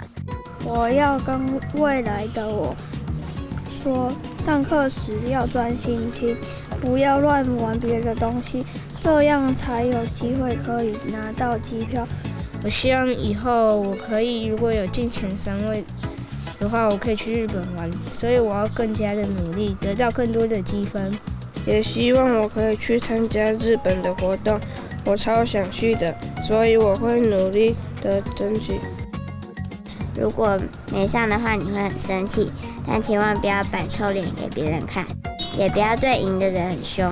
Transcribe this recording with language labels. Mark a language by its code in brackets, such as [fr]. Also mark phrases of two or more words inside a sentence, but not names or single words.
[zh] 我要跟未來的我說，上課時要專心聽，不要亂玩別的東西，這樣才有機會可以拿到機票。我希望以後我可以，如果有進前3位的话，我可以去日本玩，所以我要更加的努力，得到更多的积分。也希望我可以去参加日本的活动，我超想去的，所以我会努力的争取。如果没上的话，你会很生气，但千万不要摆臭脸给别人看，也不要对赢的人很凶。